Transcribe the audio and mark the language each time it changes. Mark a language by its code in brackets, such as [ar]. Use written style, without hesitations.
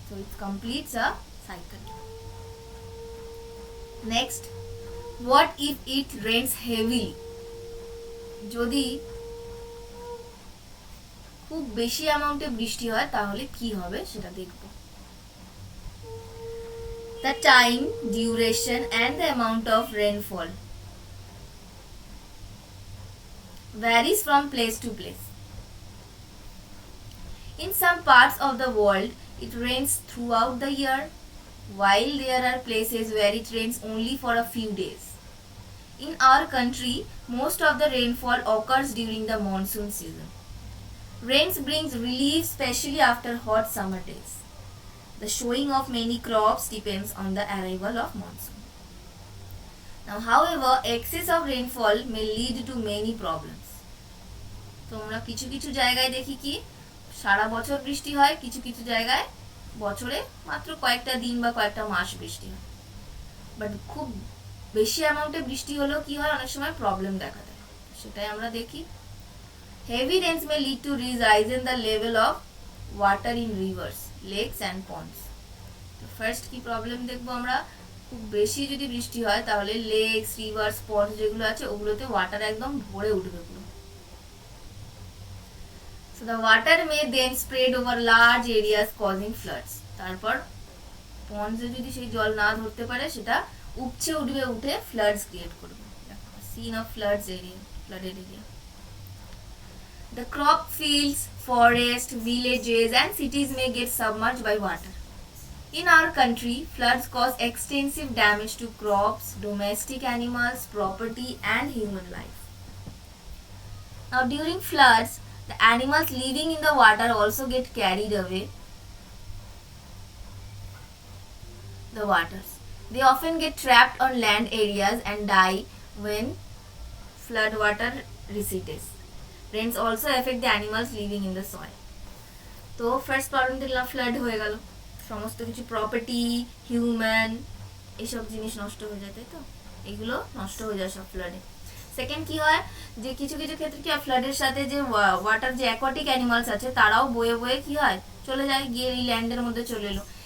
[en] So it completes a cycle. Next, what if it rains heavily? [bn] যদি খুব বেশি অ্যামাউন্টে বৃষ্টি হয় তাহলে কি হবে সেটা দেখব। [en] The time, duration and the amount of rainfall varies from place to place. In some parts of the world, it rains throughout the year, while there are places where it rains only for a few days. In our country, most of the rainfall occurs during the monsoon season. Rains brings relief, especially after hot summer days. The showing of many crops depends on the arrival of monsoon. Now, however, excess of rainfall may lead to many problems. [bn] তো আমরা কিছু কিছু জায়গায় দেখি কি সারা বছর বৃষ্টি হয়, কিছু কিছু জায়গায় বছরে মাত্র কয়েকটা দিন বা কয়েকটা মাস বৃষ্টি হয়। বাট খুব বেশি অ্যামাউন্টে বৃষ্টি হলেও কি হয়, অনেক সময় প্রবলেম দেখা দেয়, সেটাই আমরা দেখি। [en] Heavy rains may lead to rise in the level of water in rivers, lakes and ponds. [bn] তো ফার্স্ট কি প্রবলেম দেখবো আমরা, খুব বেশি যদি বৃষ্টি হয় তাহলে লেকস, রিভার্স, পন্ডস যেগুলো আছে ওগুলোতে ওয়াটার একদম ভরে উঠবে পুরো। [en] So the water may then spread over large areas causing floods. [bn] তারপর পন্ডসে যদি সেই জল না ধরতে পারে সেটা উপচে উঠবে, উঠে ফ্লাডস ক্রিয়েট করবে। [en] Scene of floods area, flooded area. The crop fields, forests, villages and cities may get submerged by water. In our country, floods cause extensive damage to crops, domestic animals, property and human life. Now during floods, the animals living in the water also get carried away the waters. They often get trapped on land areas and die when flood water recedes. Rains also affect the animals living in the soil. [bn] তো first problem দেখলাম, flood হয়ে গেল, সমস্ত কিছু property, human, এইসব জিনিস নষ্ট হয়ে যায়, তাই তো, এগুলো নষ্ট হয়ে যায় সব ফ্লাডে। সেকেন্ড কি হয়, যে কিছু কিছু ক্ষেত্রে কি হয়, ফ্লাডের সাথে যে ওয়াটার যে অ্যাকোয়াটিক অ্যানিমালস আছে তারাও বয়ে বয়ে কি হয় চলে যায়, গিয়ে এই ল্যান্ডের মধ্যে চলে এলো।